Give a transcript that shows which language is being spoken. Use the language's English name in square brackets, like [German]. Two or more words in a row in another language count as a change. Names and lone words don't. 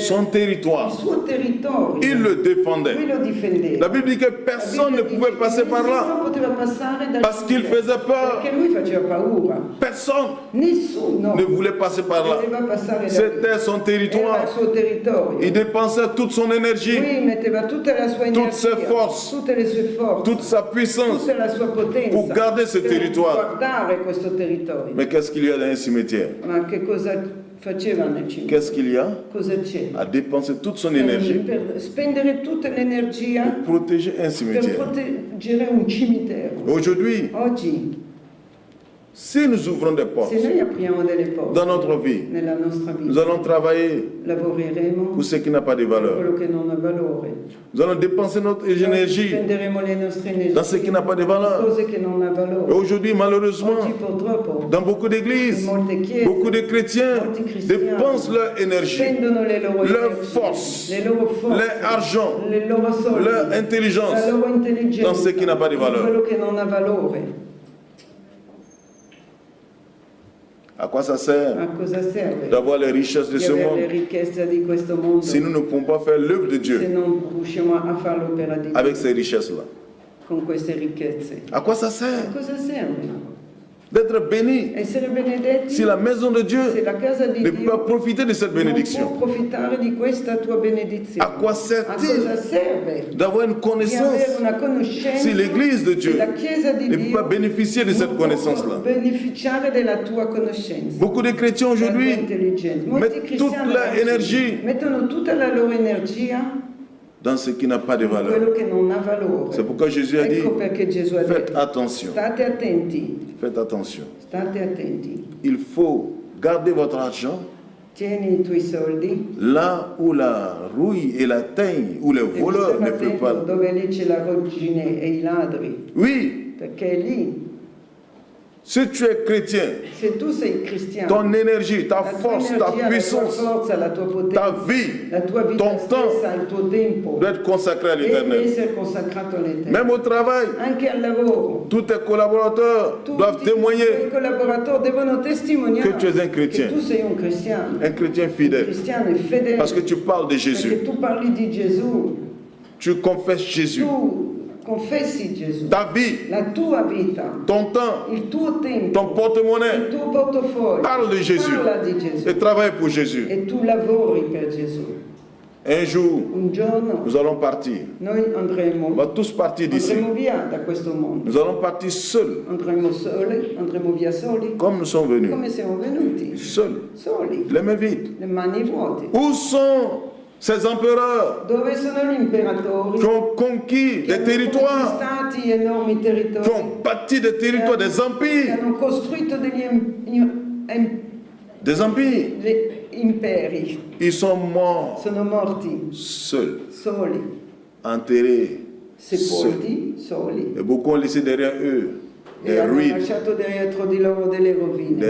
[French] son il territoire. [Italian] suo territorio. [French] Il le [Italian] Lui [French] défendait. [Italian] lo difendeva. [French] La Bible dit que personne ne pouvait passer par là [Italian] Nessuno poteva passare dal [French] parce qu'il [Italian] cimitero, [French] faisait peur. [Italian] perché lui faceva paura. [French] Personne [Italian] Nessuno [French] ne voulait passer par là. [Italian] voleva passare da lì. [French] C'était son [Italian] Era [French] territoire. [Italian] il suo territorio. [French] Il dépensait toute son énergie, [Italian] Lui metteva tutta la sua [French] Toutes [Italian] energia, [French] ses forces, [Italian] tutte le sue forze, [French] toute sa puissance. [Italian] tutta la sua potenza [French] pour garder ce [Italian] per [French] territoire. [Italian] guardare questo territorio. [French] Mais qu'est-ce qu'il y a dans un cimetière? [Italian] Ma che cosa faceva nel cimitero? [French] Qu'est-ce qu'il y a? [Italian] Cosa c'è? [French] À dépenser toute son énergie [Italian] Per spendere tutta l'energia [French] pour protéger un [Italian] per [French] cimetière. [Italian] proteggere un cimitero. [French] Aujourd'hui, [Italian] Oggi, [French] si nous ouvrons des portes [Italian] se noi apriamo delle porte [French] dans notre vie, [Italian] nella nostra [French] nous [Italian] vita, [French] allons travailler [Italian] lavoreremo [French] pour ce qui n'a pas de valeur. [Italian] quello che non ha valore. [French] Nous allons dépenser notre énergie [Italian] Spenderemo le nostre energie [French] dans ce qui n'a pas de valeur. [Italian] cose che non ha [French] Et [Italian] valore. [French] aujourd'hui, malheureusement, [Italian] Oggi purtroppo [French] dans beaucoup d'églises, [Italian] in molte chiese [French] beaucoup de chrétiens [Italian] molti cristiani [French] dépensent leur énergie, [Italian] spendono le loro [French] leur [Italian] energie, [French] force, [Italian] le loro forze, [French] leur argent, [Italian] le loro soldi, [French] leur intelligence [Italian] la loro intelligenza [French] dans ce qui n'a pas de [Italian] in [French] valeur. [Italian] quello che non ha valore. [French] À quoi ça sert [Italian] A cosa serve [French] d'avoir les richesses de [Italian] di [French] ce [Italian] avere le [French] monde [Italian] ricchezze di questo mondo [French] si nous ne pouvons pas faire l'œuvre de [Italian] se [French] Dieu [Italian] non riusciamo a fare l'opera di Dio [French] avec ces richesses-là? [Italian] con queste ricchezze? [French] À quoi ça [Italian] A [French] sert [Italian] cosa serve? [French] d'être béni [Italian] Essere benedetti [French] si la maison de Dieu [Italian] se la casa di [French] ne peut pas [Italian] Dio [French] profiter de cette [Italian] non [French] bénédiction? [Italian] può profitare di questa tua benedizione. [French] À quoi [Italian] A cosa [French] sert-il [Italian] serve [French] d'avoir une [Italian] di avere [French] connaissance [Italian] una conoscenza [French] si l'Église de Dieu [Italian] se la Chiesa di [French] ne peut [Italian] Dio [French] pas bénéficier de cette [Italian] non può [French] connaissance-là? [Italian] beneficiare della tua conoscenza, [French] Beaucoup de chrétiens [Italian] della tua [French] aujourd'hui [Italian] intelligenza. Molti [French] mettent toute [Italian] cristiani [French] leur [Italian] oggi [French] énergie [Italian] mettono tutta la loro energia [French] dans ce qui n'a pas de [Italian] in quello [French] valeur. [Italian] che non ha valore. [French] C'est pourquoi Jésus a dit, [Italian] Ecco perché Gesù ha [French] faites [Italian] detto, [French] attention, [Italian] state attenti, [French] faites attention. [Italian] state attenti, [French] Il faut garder votre argent [Italian] tieni i tuoi soldi [French] là où la rouille et la teigne, où les [Italian] e [French] voleurs [Italian] stai [French] ne peuvent [Italian] attento [French] pas. [Italian] dove lì c'è la ruggine e i ladri, [French] Oui, [Italian] perché lì, [French] si tu es chrétien, [Italian] se tu sei cristiano, [French] ton énergie, ta [Italian] la tua [French] force, ta [Italian] energia, [French] puissance, [Italian] la tua forza, la tua [French] ta [Italian] potenza, [French] vie [Italian] la tua vita [French] ton temps [Italian] stessa, il tuo tempo [French] doit être consacré à [Italian] deve [French] l'éternel. [Italian] essere consacrato all'Eterno. [French] Même au travail, [Italian] Anche al lavoro. [French] tous tes collaborateurs doivent [Italian] Tutti i [French] témoigner [Italian] collaboratori devono testimoniare che tu sei un chrétien. che tu sei un cristiano. [French] un chrétien [Italian] Un [French] fidèle. [Italian] cristiano e fedele. [French] Parce que tu parles de [Italian] Perché [French] Jésus. [Italian] tu parli di Gesù. [French] Tu confesses Jésus. [Italian] Tu confessi Gesù. [French] Ta vie, [Italian] La tua vita. [French] ton temps, [Italian] Il tuo tempo. [French] ton porte-monnaie, [Italian] Il tuo portafoglio. [French] parle de Jésus. [Italian] Parla di Gesù. [French] et travaille pour Jésus. [Italian] E tu lavori per Gesù. [French] Un jour, [Italian] Un giorno [French] nous allons partir. [Italian] noi [French] On va tous partir d'ici. [Italian] andremo via da questo mondo. [French] Nous allons partir seuls, [Italian] Andremo via soli. [French] comme nous sommes venus. [Italian] Come siamo venuti? [French] Seuls, [Italian] Soli. [French] les mains vides. [Italian] Le mani vuote. [French] Où sont ces empereurs [Italian] Dove sono gli imperatori [French] qui ont conquis [Italian] che [French] des [Italian] hanno [French] territoires, [Italian] conquistati enormi [French] qui [Italian] territori, [French] ont bâti des territoires, des [Italian] che [French] empires, [Italian] hanno costruito degli [French] des empires? [Italian] imperi? [French] Ils sont morts [Italian] Sono morti [French] seuls, [Italian] soli, [French] enterrés, seuls. [Italian] sepolti soli [French] Et beaucoup ont laissé derrière eux [Italian] e [French] des [Italian] hanno [French] ruines, [Italian] lasciato dietro di loro delle [French] des